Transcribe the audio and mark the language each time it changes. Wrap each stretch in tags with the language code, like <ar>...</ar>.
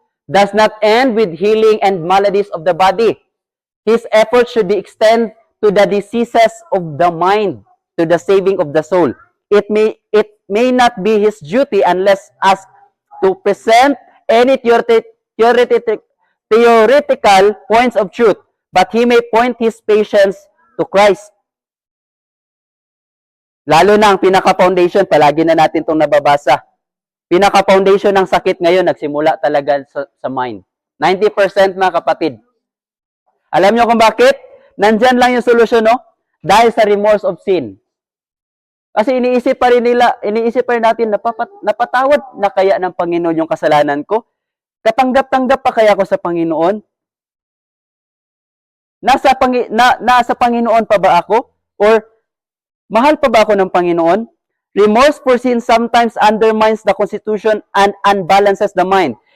<en>Does not end with healing and maladies of the body. His efforts should be extended to the diseases of the mind, to the saving of the soul. It may not be his duty unless asked to present any theoretic theoretical points of truth, but he may point his patience to Christ.</en> <tl>Lalo na ang pinaka-foundation, palagi na natin itong nababasa. Pinaka-foundation ng sakit ngayon, nagsimula talaga sa mind. 90% mga kapatid. Alam nyo kung bakit? Nandyan lang yung solusyon, no? Dahil sa</tl> <en>remorse of sin.</en> <tl>Kasi iniisip pa rin natin, napatawad na kaya ng Panginoon yung kasalanan ko? Katanggap-tanggap pa kaya ako sa Panginoon? Nasa Panginoon pa ba ako? Or mahal pa ba ako ng Panginoon?</tl> <en>Remorse for sin sometimes undermines the constitution and unbalances the mind.</en>